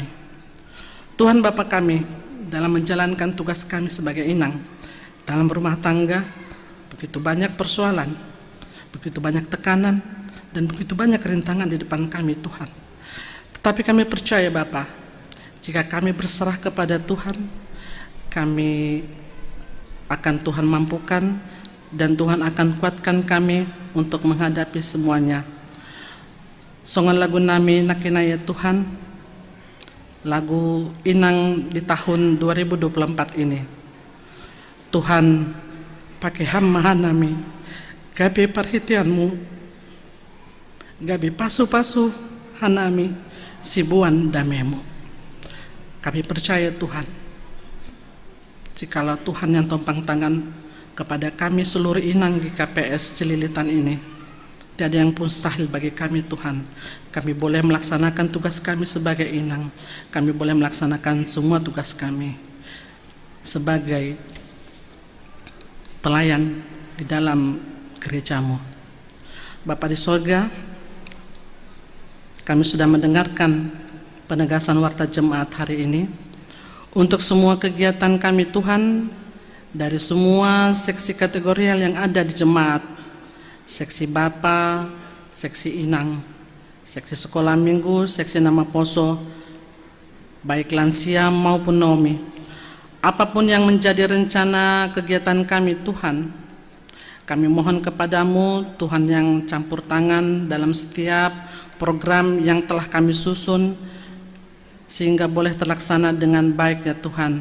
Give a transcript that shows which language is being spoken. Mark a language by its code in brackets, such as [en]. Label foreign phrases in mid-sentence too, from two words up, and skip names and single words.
[id] Tuhan Bapa kami, dalam menjalankan tugas kami sebagai inang dalam rumah tangga, begitu banyak persoalan, begitu banyak tekanan, dan begitu banyak rintangan di depan kami Tuhan. Tetapi kami percaya Bapa, jika kami berserah kepada Tuhan, kami akan Tuhan mampukan dan Tuhan akan kuatkan kami untuk menghadapi semuanya. [bts] Songan lagu nami nakinaya Tuhan, lagu inang [id] di tahun 2024 ini. [bts] Tuhan pakai hamma nami, gabe perhatianmu, gabe pasu-pasu hanami, sibuan damemu. [id] Kami percaya Tuhan, jikalau Tuhan yang tompang tangan kepada kami seluruh inang di KPS Celilitan ini, tiada yang mustahil bagi kami Tuhan. Kami boleh melaksanakan tugas kami sebagai inang, kami boleh melaksanakan semua tugas kami sebagai pelayan di dalam gerejamu. Bapa di sorga, kami sudah mendengarkan penegasan warta jemaat hari ini. Untuk semua kegiatan kami Tuhan, dari semua seksi kategorial yang ada di jemaat, seksi Bapa, seksi Inang, seksi sekolah minggu, seksi nama poso, baik lansia maupun nomi, apapun yang menjadi rencana kegiatan kami Tuhan, kami mohon kepadamu Tuhan yang campur tangan dalam setiap program yang telah kami susun, sehingga boleh terlaksana dengan baik ya Tuhan.